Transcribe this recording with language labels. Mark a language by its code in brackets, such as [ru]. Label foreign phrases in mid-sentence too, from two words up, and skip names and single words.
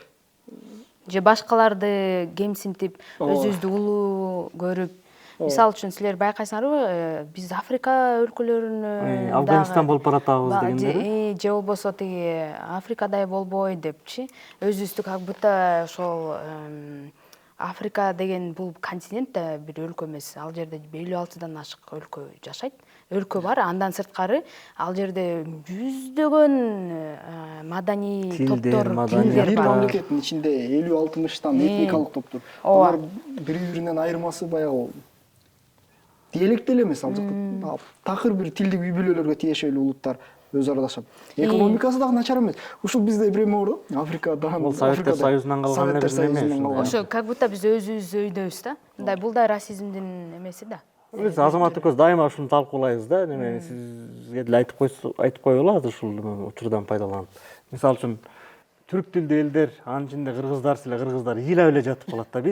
[ky] же башкаларды кемсинтип, өзүбүздү улуу көрүп. Мисалы үчүн силер байкайсыңарбы, биз Африка өлкөлөрүнө Афганистан болуп баратабыз дегендер. Же болбосо тиги Африкадай болбой депчи. Өзүбүздү [ru] как будто [ky] ошол Африка деген бул континент да бир өлкө эмес. Ал жерде 56-дан ашык өлкө жашайт. Өлкө бар, андан сырткары ал жерде жүздөгөн маданий топтор, тилдер бар. Мамлекеттин ичинде 50-60тан этникалык топтор. Алар бири-биринен айырмасы баягы диалект эле эмес, ал жакта такыр бир тилдик үй бүлөлөргө тиешелүү улуттар өзү ара жашап. Экономикасы дагы начар эмес. Ушул бизде бир эме бар да, Африкадан. Бул Советтер Союзунан калган эле эме. Ошо [ru] как будто [ky] биз өзүбүз өйдөбүз да. Мындай бул да расизмдин эмеси да. Биз Азамат экөөбүз дайыма ушуну талкуулайбыз да, неме сизге деле айтып коелу азыр ушул учурдан пайдаланып. Мисалы үчүн түрк тилдүү элдер, анын ичинде кыргыздар силе кыргыздар ыйлап эле жатып калат да.